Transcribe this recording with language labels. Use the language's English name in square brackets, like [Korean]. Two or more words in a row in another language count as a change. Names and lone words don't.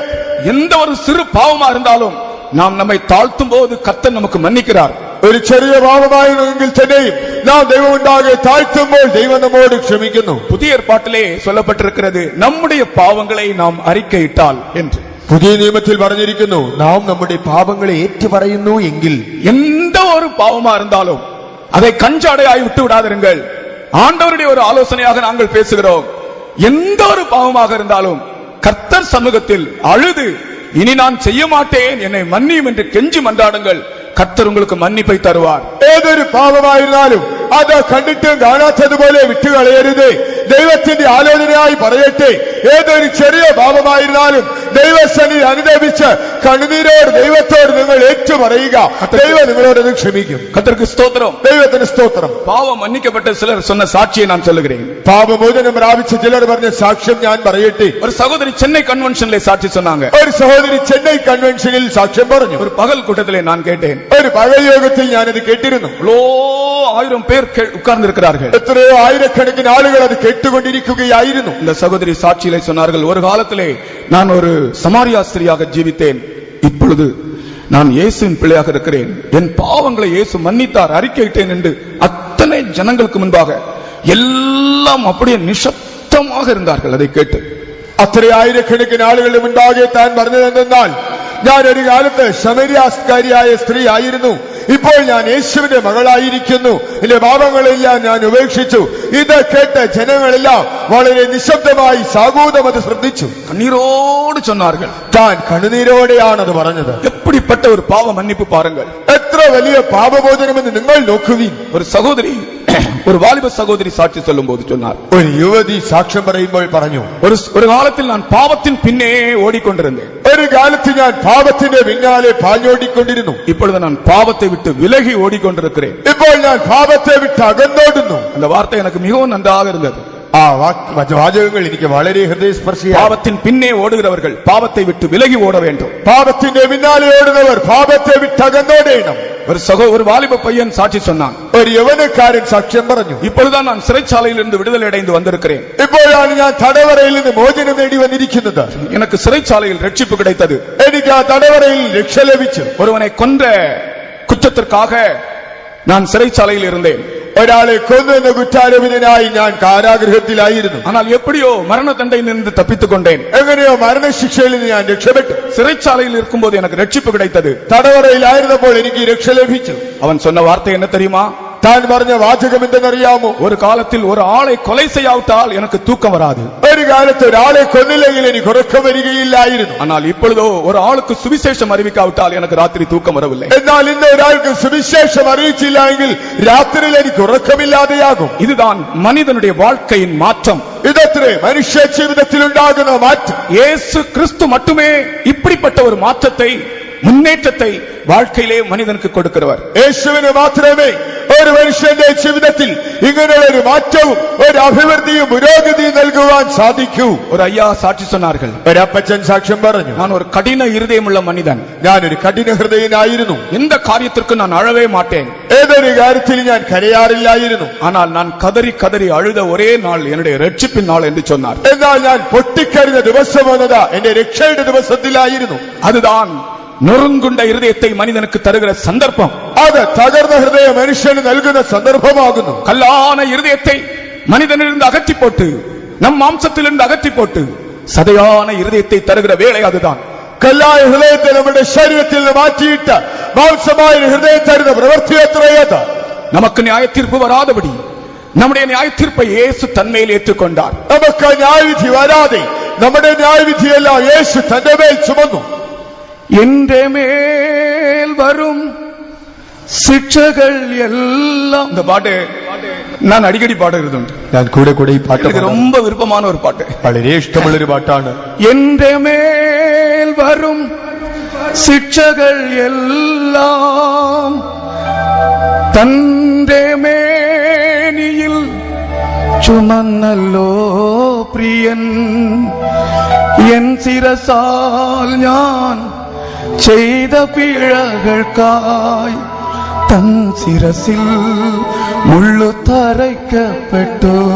[Tamil] எந்த ஒரு சிறு பாவமா இருந்தாலும் நாம் நம்மை தாழ்த்தும் போது கர்த்தர் நமக்கு மன்னிக்கிறார். [Malayalam] ഒരു ചെറിയ പാപമായിരുന്നെങ്കിൽ തന്നെയും നാം ദൈവം ഉണ്ടാകെ താഴ്ത്തുമ്പോൾ ദൈവം നമ്മോട് ക്ഷമിക്കുന്നു. [Tamil] புதிய ஏற்பாட்டிலே சொல்லப்பட்டிருக்கிறது, நம்முடைய பாவங்களை நாம் அறிக்கையிட்டால் என்று. [Malayalam] പുതിയ നിയമത്തിൽ പറഞ്ഞിരിക്കുന്നു, നാം നമ്മുടെ പാപങ്ങളെ ഏറ്റുപറയുന്നു എങ്കിൽ. [Tamil] எந்த ஒரு பாவமா இருந்தாலும் அதை கஞ்சாடையாய் விட்டு விடாதிருங்கள். ஆண்டவருடைய ஒரு ஆலோசனையாக நாங்கள் பேசுகிறோம். எந்த ஒரு பாவமாக இருந்தாலும் கர்த்தர் சமூகத்தில் அழுது, இனி நான் செய்ய மாட்டேன், என்னை மன்னியும் என்று கெஞ்சி மன்றாடுங்கள். கர்த்தர் உங்களுக்கு மன்னிப்பை தருவார். [Malayalam] ഏതൊരു പാപമായിരുന്നാലും അത് കണ്ടിട്ടും കാണാത്തതുപോലെ വിട്ടുകളയരുത്. ദൈവത്തിന്റെ ആലോചനയായി പറയട്ടെ, ഏതൊരു ചെറിയ പാപമായിരുന്നാലും ദൈവസന്നിധി അനുദപിച്ച് കണ്ണുനീരോട് ദൈവത്തോട് നിങ്ങൾ ഏറ്റുപറയുക. ദൈവം നിങ്ങളോട് അത് ക്ഷമിക്കും. [Tamil] கர்த்தருக்கு ஸ்தோத்திரம். [Malayalam] ദൈവത്തിന് സ്തോത്രം. [Tamil] பாவம் மன்னிக்கப்பட்ட சிலர் சொன்ன சாட்சியை நான் சொல்லுகிறேன். [Malayalam] പാപമോചനം പ്രാപിച്ച ചിലർ പറഞ്ഞ സാക്ഷ്യം ഞാൻ പറയട്ടെ. [Tamil] ஒரு சகோதரி சென்னை கன்வென்ஷன்ல சாட்சி சொன்னாங்க. [Malayalam] ഒരു സഹോദരി ചെന്നൈ കൺവെൻഷനിൽ സാക്ഷ്യം പറഞ്ഞു. [Tamil] ஒரு பகல் கூட்டத்திலே நான் கேட்டேன். [Malayalam] ഒരു പകൽ യോഗത്തിൽ ഞാനത് കേട്ടിരുന്നു. [Tamil] 1000 பேர் உட்கார்ந்து இருக்கிறார்கள். [Malayalam] എത്രയോ ആയിരക്കണക്കിന് ആളുകൾ അത് കേട്ടുകൊണ്ടിരിക്കുകയായിരുന്നു. [Tamil] இந்த சகோதரி சாட்சியிலே சொன்னார்கள், ஒரு காலத்திலே நான் ஒரு சமாரியா ஸ்திரியாக ஜீவித்தேன். இப்பொழுது நான் இயேசுவின் பிள்ளையாக இருக்கிறேன். என் பாவங்களை இயேசு மன்னித்தார், அறிக்கையிட்டேன் என்று அத்தனை ஜனங்களுக்கு முன்பாக எல்லாம் அப்படியே நிசப்தமாக இருந்தார்கள். அதை கேட்டு [Malayalam] അത്ര ആയിരക്കണക്കിന് ആളുകളുടെ മുൻപാകെ താൻ പറഞ്ഞതെന്നാൽ, ഞാൻ ഒരു കാലത്ത് ശമരിയാസ്കാരിയായ സ്ത്രീ ആയിരുന്നു, ഇപ്പോൾ ഞാൻ യേശുവിന്റെ മകളായിരിക്കുന്നു, എന്റെ പാപങ്ങളെല്ലാം ഞാൻ ഉപേക്ഷിച്ചു. ഇത് കേട്ട് ജനങ്ങളെല്ലാം വളരെ നിശബ്ദമായി സാഗൂതം അത് ശ്രദ്ധിച്ചു. [Tamil] கண்ணீரோடு சொன்னார்கள். [Malayalam] താൻ കണ്ണുനീരോടെയാണ് അത് പറഞ്ഞത്. [Tamil] எப்படிப்பட்ட ஒரு பாவ மன்னிப்பு பாருங்கள். [Malayalam] എത്ര വലിയ പാപമോചനമെന്ന് നിങ്ങൾ നോക്കുവിൻ. [Tamil] ஒரு சகோதரி, ஒரு வாலிப சகோதரி சாட்சி சொல்லும் போது சொன்னார், [Malayalam] ഒരു യുവതി സാക്ഷ്യം പറയുമ്പോൾ പറഞ്ഞു, [Tamil] ஒரு காலத்தில் நான் பாவத்தின் பின்னே ஓடிக்கொண்டிருந்தேன். [Malayalam] ഒരു കാലത്ത് ഞാൻ പാപത്തിന്റെ പിന്നാലെ പാഞ്ഞോടിക്കൊണ്ടിരുന്നു. [Tamil] இப்பொழுது நான் பாவத்தை விட்டு விலகி ஓடிக்கொண்டிருக்கிறேன். [Malayalam] ഇപ്പോൾ ഞാൻ പാപത്തെ വിട്ട് അകന്നോടുന്നു. [Tamil] அந்த வார்த்தை எனக்கு மிகவும் நன்றாக இருந்தது. [Malayalam] ആ വാചകങ്ങൾ എനിക്ക് വളരെ ഹൃദയസ്പർശിയായി. [Tamil] பாவத்தின் பின்னே ஓடுகிறவர்கள் பாவத்தை விட்டு விலகி ஓட வேண்டும். [Malayalam] പാപത്തിന്റെ പിന്നാലെ ഓടുന്നവർ പാപത്തെ വിട്ട് അകന്നോടേണം. [Tamil] ஒரு வாலிப பையன் சாட்சி சொன்னான். [Malayalam] ഒരു യൗവനക്കാരൻ സാക്ഷ്യം പറഞ്ഞു, [Tamil] இப்பொழுதுதான் நான் சிறைச்சாலையிலிருந்து விடுதலை அடைந்து வந்திருக்கிறேன். [Malayalam] ഇപ്പോഴാണ് ഞാൻ തടവറയിൽ നിന്ന് മോചനം നേടി വന്നിരിക്കുന്നത്. [Tamil] எனக்கு சிறைச்சாலையில் ரட்சிப்பு கிடைத்தது. [Malayalam] എനിക്ക് ആ തടവറയിൽ രക്ഷ ലഭിച്ചു. [Tamil] ஒருவனை கொன்ற குற்றத்திற்காக நான் சிறைச்சாலையில் இருந்தேன். [Malayalam] ഒരാളെ കൊന്നെന്ന കുറ്റാരോപിതനായി ഞാൻ കാരാഗൃഹത്തിലായിരുന്നു. [Tamil] ஆனால் எப்படியோ மரண தண்டையிலிருந்து தப்பித்துக் கொண்டேன். [Malayalam] എങ്ങനെയോ മരണശിക്ഷയിൽ നിന്ന് ഞാൻ രക്ഷപ്പെട്ടു. [Tamil] சிறைச்சாலையில் இருக்கும்போது எனக்கு ரட்சிப்பு கிடைத்தது. [Malayalam] തടവറയിലായിരുന്നപ്പോൾ എനിക്ക് രക്ഷ ലഭിച്ചു. [Tamil] அவன் சொன்ன வார்த்தை என்ன தெரியுமா? [Malayalam] താൻ പറഞ്ഞ വാചകം എന്തെന്നറിയാമോ? [Tamil] ஒரு காலத்தில் ஒரு ஆளை கொலை செய்யாவிட்டால் எனக்கு தூக்கம் வராது. [Malayalam] ഒരു കാലത്ത് ഒരാളെ കൊന്നില്ലെങ്കിൽ എനിക്ക് ഉറക്കം വരികയില്ലായിരുന്നു. [Tamil] ஆனால் இப்பொழுதோ ஒரு ஆளுக்கு சுவிசேஷம் அறிவிக்காவிட்டால் எனக்கு ராத்திரி தூக்கம் வரவில்லை. [Malayalam] എന്നാൽ ഇന്ന് ഒരാൾക്ക് സുവിശേഷം അറിയിച്ചില്ല എങ്കിൽ രാത്രിയിൽ എനിക്ക് ഉറക്കമില്ലാതെയാകും. [Tamil] இதுதான் மனிதனுடைய வாழ்க்கையின் மாற்றம். [Malayalam] ഇതത്രേ മനുഷ്യ ജീവിതത്തിൽ ഉണ്ടാകുന്ന മാറ്റം. [Tamil] இயேசு கிறிஸ்து மட்டுமே இப்படிப்பட்ட ஒரு மாற்றத்தை, முன்னேற்றத்தை வாழ்க்கையிலே மனிதனுக்கு கொடுக்கிறவர். [Malayalam] യേശുവിന് മാത്രമേ ഒരു മനുഷ്യന്റെ ജീവിതത്തിൽ ഇങ്ങനെയുള്ള ഒരു മാറ്റവും ഒരു അഭിവൃദ്ധിയും പുരോഗതിയും നൽകുവാൻ സാധിക്കൂ. [Tamil] ஒரு ஐயா சாட்சி சொன்னார்கள், [Malayalam] ഒരപ്പച്ചൻ സാക്ഷ്യം പറഞ്ഞു, [Tamil] நான் ஒரு கடின இருதயமுள்ள மனிதன். [Malayalam] ഞാനൊരു കഠിന ഹൃദയനായിരുന്നു. [Tamil] எந்த காரியத்திற்கு நான் அழவே மாட்டேன். [Malayalam] ഏതൊരു കാര്യത്തിൽ ഞാൻ കരയാറില്ലായിരുന്നു. [Tamil] ஆனால் நான் கதறி கதறி அழுத ஒரே நாள் என்னுடைய ரட்சிப்பின் நாள் என்று சொன்னார். [Malayalam] എന്നാൽ ഞാൻ പൊട്ടിക്കരഞ്ഞ ദിവസം വന്നത് എന്റെ രക്ഷയുടെ ദിവസത്തിലായിരുന്നു. [Tamil] அதுதான் நொறுங்குண்ட இருதயத்தை மனிதனுக்கு தருகிற சந்தர்ப்பம். [Malayalam] അത് തകർന്ന ഹൃദയം മനുഷ്യന് നൽകുന്ന സന്ദർഭമാകുന്നു. [Tamil] கல்லான இருதயத்தை மனிதனிலிருந்து அகற்றி போட்டு, நம் மாம்சத்திலிருந்து அகற்றி போட்டு சதையான இருதயத்தை தருகிற வேலை அதுதான். [Malayalam] കല്ലായ ഹൃദയത്തെ നമ്മുടെ ശരീരത്തിൽ നിന്ന് മാറ്റിയിട്ട് മാംസമായ ഹൃദയം തരുന്ന പ്രവൃത്തി എത്രയത്. [Tamil] நமக்கு நியாய தீர்ப்பு வராதபடி நம்முடைய நியாய தீர்ப்பை இயேசு தன்மேல் ஏற்றுக்கொண்டார். [Malayalam] നമുക്ക് ന്യായവിധി വരാതെ നമ്മുടെ ന്യായവിധിയെല്ലാം യേശു തന്റെ മേൽ ചുമന്നു. എന്റെ മേൽ വരും ശിക്ഷകൾ എല്ലാം. இந்த பாட்டு நான் அடிக்கடி பாடுகிறது உண்டு. ഞാൻ കൂടെ കൂടെ ഈ പാട്ട് [Tamil] எனக்கு ரொம்ப விருப்பமான ஒரு பாட்டு. [Malayalam] വളരെ ഇഷ്ടമുള്ളൊരു പാട്ടാണ്. എന്റെ മേൽ വരും ശിക്ഷകൾ എല്ലാം തന്റെ മേനിയിൽ ചുമന്നല്ലോ പ്രിയൻ. എൻ ശിരസാൽ ഞാൻ ചെയ്ത പിഴകൾക്കായി തൻ ശിരസിൽ മുള്ളു തറയ്ക്കപ്പെട്ടു.